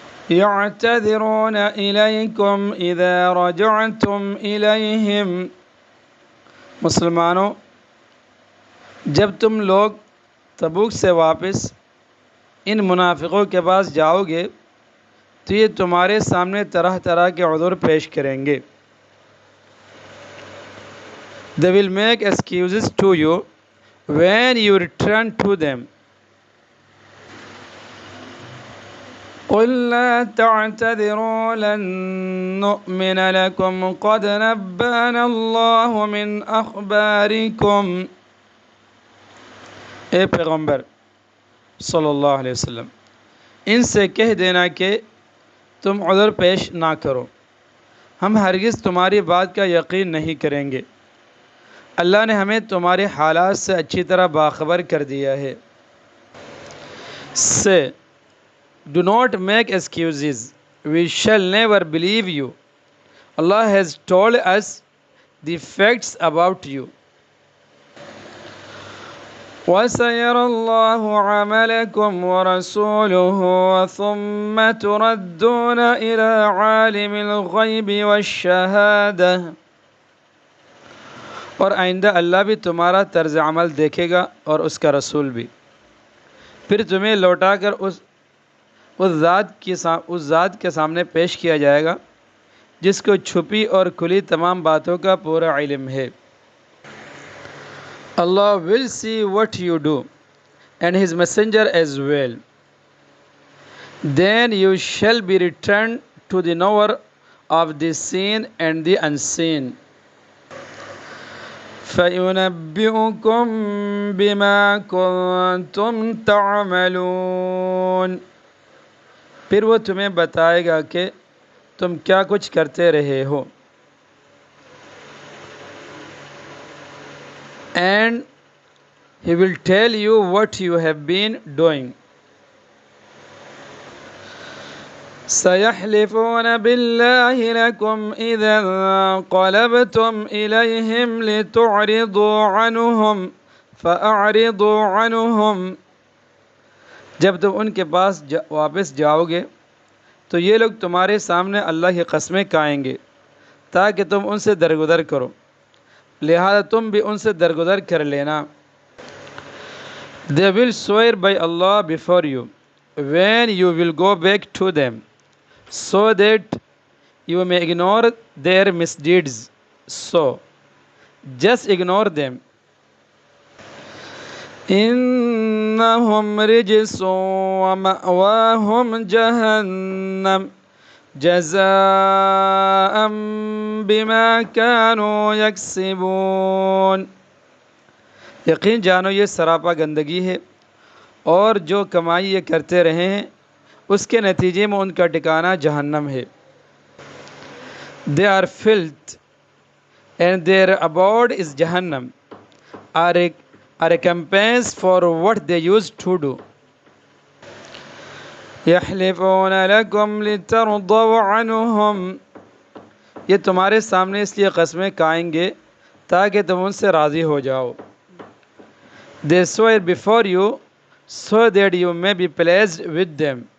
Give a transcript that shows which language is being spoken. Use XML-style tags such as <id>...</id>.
<ar>يعتذرون إليكم إذا رجعتم إليهم.</ar> <ur>مسلمانوں، جب تم لوگ تبوک سے واپس ان منافقوں کے پاس جاؤ گے تو یہ تمہارے سامنے طرح طرح کے عذر پیش کریں گے.</ur> <en>They will make excuses to you when you return to them.</en> <ar>قل لا تعتذروا لن نؤمن لكم قد نبأنا الله من أخباركم.</ar> <ur>اے پیغمبر صلی اللہ علیہ وسلم، ان سے کہہ دینا کہ تم عذر پیش نہ کرو، ہم ہرگز تمہاری بات کا یقین نہیں کریں گے، اللہ نے ہمیں تمہارے حالات سے اچھی طرح باخبر کر دیا ہے.</ur> <en>Say, do not make excuses. We shall never believe you. Allah has told us the facts about you.</en> <ar>وَسَيَرَى اللَّهُ عَمَلَكُمْ وَرَسُولُهُ ثُمَّ تُرَدُّونَ إِلَى عَالِمِ الْغَيْبِ وَالشَّهَادَةِ.</ar> <ur>اور آئندہ اللہ بھی تمہارا طرز عمل دیکھے گا اور اس کا رسول بھی، پھر تمہیں لوٹا کر اس ذات کے سامنے پیش کیا جائے گا جس کو چھپی اور کھلی تمام باتوں کا پورا علم ہے.</ur> <en>Allah will see what you do and his messenger as well. Then you shall be returned to the knower of the seen and the unseen.</en> <ar>فَيُنَبِّئُكُم بِمَا كُنتُمْ تَعْمَلُونَ.</ar> <ur>پھر وہ تمہیں بتائے گا کہ تم کیا کچھ کرتے رہے ہو.</ur> <en>And he will tell you what you have been doing.</en> <ar>سَيَحْلِفُونَ بِاللَّهِ لَكُمْ إِذَا انقَلَبْتُمْ إِلَيْهِمْ لِتُعْرِضُوا عَنْهُمْ فَأَعْرِضُوا عَنْهُمْ.</ar> <ur>جب تم ان کے پاس واپس جاؤ گے تو یہ لوگ تمہارے سامنے اللہ کی قسمیں کھائیں گے تاکہ تم ان سے درگزر کرو، لہذا تم بھی ان سے درگزر کر لینا.</ur> <en>They will swear by Allah before you when you will go back to them, so that you may ignore their misdeeds. So just ignore them.</en> <ar>إنهم رجس ومأواهم جهنم جزاء بما كانوا يكسبون.</ar> <ur>یقین جانو یہ سراپا گندگی ہے، اور جو کمائی یہ کرتے رہے ہیں اس کے نتیجے میں ان کا ٹھکانہ جہنم ہے.</ur> <en>They are filth and their abode is Jahannam, are a recompense for what they used to do.</en> <ar>يحلفون لكم لترضوا عنهم.</ar> <ur>یہ تمہارے سامنے اس لیے قسمیں کھائیں گے تاکہ تم ان سے راضی ہو جاؤ.</ur> <en>They swear before you so that you may be pleased with them.</en>